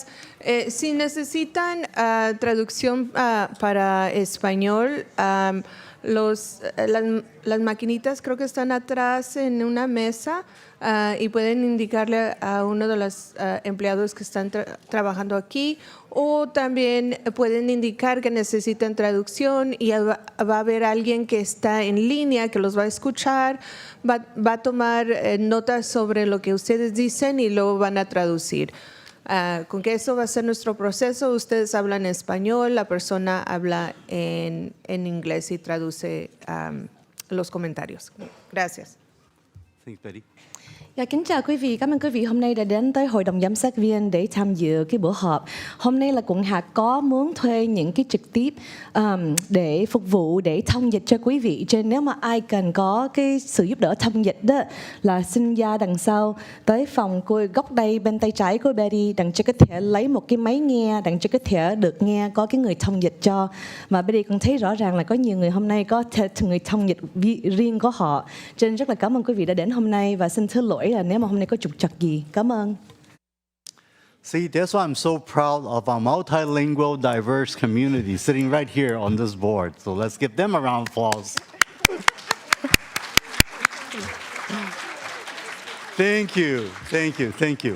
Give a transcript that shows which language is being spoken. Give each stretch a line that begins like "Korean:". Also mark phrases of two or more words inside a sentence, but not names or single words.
Spanish: Si necesitan traducción para español, las maquinitas creo que están atrás en una mesa y pueden indicarle a uno de los empleados que están trabajando aquí, o también pueden indicar que necesitan traducción y va a haber alguien que está en línea que los va a escuchar, va a tomar notas sobre lo que ustedes dicen y luego van a traducir. Con que eso va a ser nuestro proceso, ustedes hablan español, la persona habla en inglés y traduce los comentarios. Gracias.
English: Thanks, Betty.
Vietnamese: Dạ, kính chào quý vị, cảm ơn quý vị hôm nay đã đến tới Hội đồng Giám sát viên để tham dự cái bữa họp. Hôm nay là quận hạt có muốn thuê những cái trực tiếp để phục vụ, để thông dịch cho quý vị. Cho nên nếu mà ai cần có cái sự giúp đỡ thông dịch đó là xin ra đằng sau tới phòng cô góc đây bên tay trái của Betty, đặng cho có thể lấy một cái máy nghe, đặng cho có thể được nghe có cái người thông dịch cho. Mà Betty cũng thấy rõ ràng là có nhiều người hôm nay có người thông dịch riêng của họ. Cho nên rất là cảm ơn quý vị đã đến hôm nay và xin thứ lỗi là nếu mà hôm nay có trục trặc gì. Cảm ơn.
English: See, that's why I'm so proud of our multilingual, diverse community sitting right here on this board. So let's give them a round of applause. Thank you, thank you, thank you.